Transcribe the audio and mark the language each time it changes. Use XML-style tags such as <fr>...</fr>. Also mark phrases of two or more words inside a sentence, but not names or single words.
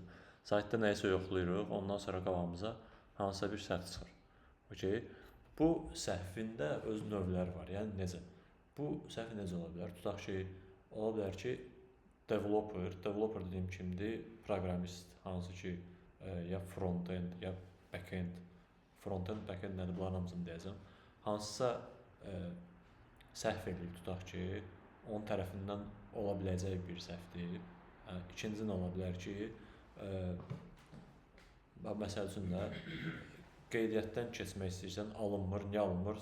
<az>Saytda nəyisə yoxlayırıq, ondan sonra qabağımıza hansısa bir səhv çıxır. Okay. Bu səhvin də öz növləri var. Yəni necə? Bu səhv necə ola bilər? Tutaq ki, ola bilər ki, developer dediyim kimdir? Proqramist, hansı ki, ya front-end, ya back-end. Front-end, back-end nədir? Bunların hamısını deyəcəm. Hansısa səhv eləyir, tutaq ki, onun tərəfindən ola biləcək bir səhvdir. İkinci nə ola bilər ki, məsəl üçün də qeydiyyatdan keçmək istəyirsən, alınmır, niyə alınmır?</az>